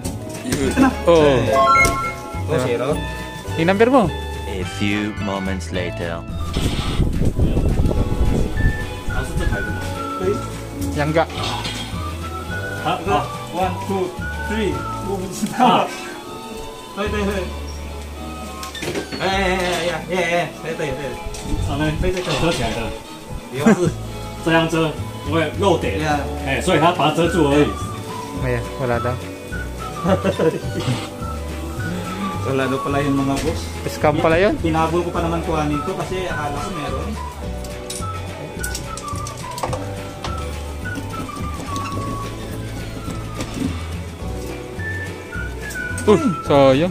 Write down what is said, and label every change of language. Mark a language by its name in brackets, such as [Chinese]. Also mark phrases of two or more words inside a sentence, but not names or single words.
[Filipino] Ito na. Oo. 2-0. Yung number mo. [English] A few moments later. Yangga. 1, 2, 3. [Chinese] 对对对。上面对对对遮起来的，不要是这样遮不会漏点。呀，哎，所以他把它遮住而已。 [Filipino] Ayan, wala daw. wala daw pala yung mga boss. Scam pala yun. Pinabol ko pa naman kuhanin to kasi akala ko meron. Sayang.